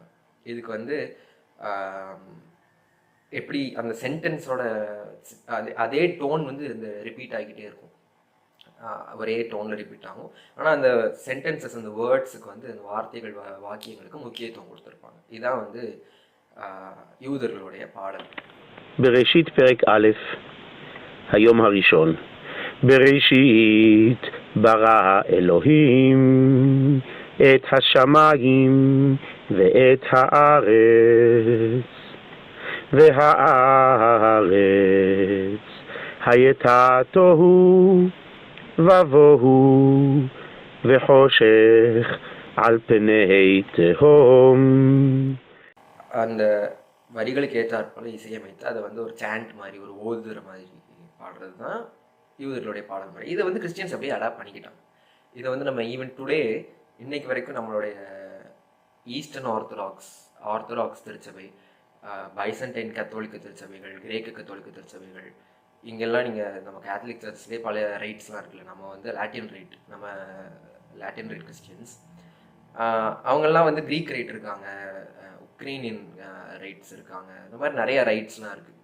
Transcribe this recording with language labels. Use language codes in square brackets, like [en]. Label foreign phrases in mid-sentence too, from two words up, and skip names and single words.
[ta] இதுக்கு வந்து எப்படி அந்த சென்டென்ஸோட அதே டோன் வந்து இந்த ரிப்பீட் ஆகிக்கிட்டே இருக்கும், ஒரே டோனில் ரிப்பீட் ஆகும். ஆனால் அந்த சென்டென்சஸ், அந்த வேர்ட்ஸுக்கு வந்து அந்த வார்த்தைகள் வாக்கியங்களுக்கு முக்கியத்துவம் கொடுத்துருப்பாங்க. இதுதான் வந்து யூதர்களுடைய பாடல். [he] בראשית פרק א', היום הראשון. בראשית ברא אלוהים את השמיים ואת הארץ, והארץ הייתה תוהו ובוהו וחושך על פני תהום. [ta] அந்த வரிகளுக்கு ஏற்றாற்போல இசையமைத்து அதை வந்து ஒரு சாண்ட் மாதிரி, ஒரு ஓதுற மாதிரி பாடுறது தான் யூதர்களுடைய பாடல் முறை. இதை வந்து கிறிஸ்டியன்ஸ் அப்படியே அடாப்ட் பண்ணிக்கிட்டாங்க. இதை வந்து நம்ம [en] even today [ta] இன்னைக்கு வரைக்கும் நம்மளுடைய ஈஸ்டர்ன் ஆர்த்தடாக்ஸ் திருச்சபை, பைசன்டைன் கத்தோலிக்க திருச்சபைகள், கிரேக்க கத்தோலிக்க திருச்சபைகள், இங்கெல்லாம் நீங்கள் நம்ம [en] Catholic church [ta] பல ரைட்ஸ்லாம் இருக்குல்ல, நம்ம வந்து [en] Latin rite Christians, [ta] அவங்கெல்லாம் வந்து [en] Greek rite [ta] இருக்காங்க, [en] Ukrainian rites [ta] இருக்காங்க, இந்த மாதிரி நிறைய ரைட்ஸ்லாம் இருக்குது.